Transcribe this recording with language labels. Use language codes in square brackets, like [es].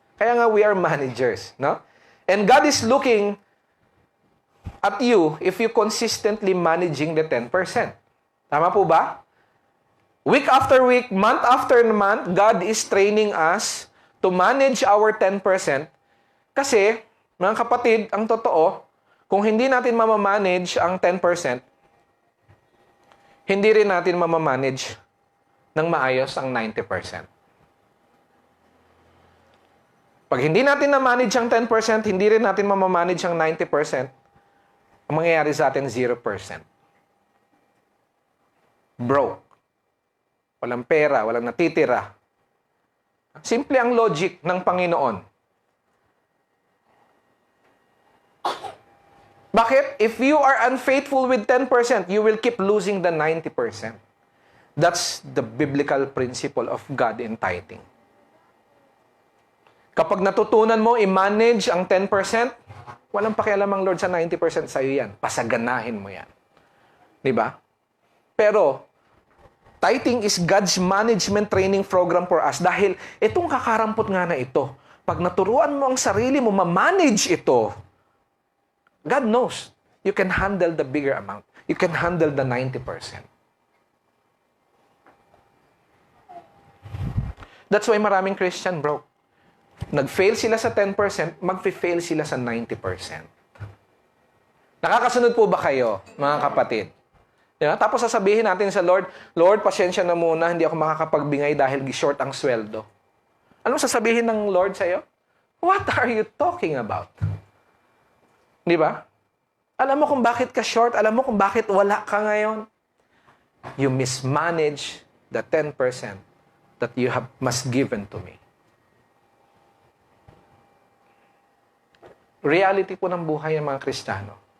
[en] Kaya nga, we are managers. No? And God is looking at you if you consistently managing the 10%. Tama po ba? Week after week, month after month, God is training us to manage our 10%. [tl] Kasi, mga kapatid, ang totoo, kung hindi natin mamamanage ang 10%, hindi rin natin mamamanage ng maayos ang 90%. Pag hindi natin na-manage ang 10%, hindi rin natin mamamanage ang 90%, ang mangyayari sa atin, 0%. Broke. Walang pera, walang natitira. Simple ang logic ng Panginoon. Bakit? [en] If you are unfaithful with 10%, you will keep losing the 90%. That's the biblical principle of God in tithing. [tl] Kapag natutunan mo i-manage ang 10%, walang pakialam ang Lord sa 90% sa'yo yan. Pasaganahin mo yan. Diba? Pero, [en] tithing is God's management training program for us [tl] dahil itong kakarampot nga na ito, pag naturuan mo ang sarili mo, ma-manage ito, [en] God knows you can handle the bigger amount. You can handle the 90%. That's why maraming Christian broke. [tl] Nag-fail sila sa 10%, mag-fail sila sa 90%. Nakakasunod po ba kayo, mga kapatid? Yeah? Tapos sasabihin natin sa Lord, Lord, pasensya na muna, hindi ako makakapagbingay dahil short ang sweldo. Anong sasabihin ng Lord sa'yo? [en] What are you talking about? Di ba? [tl] Alam mo kung bakit ka short, alam mo kung bakit wala ka ngayon. [en] You mismanage the 10% that you must given to me. [tl] Reality po ng buhay ng mga Kristiyano.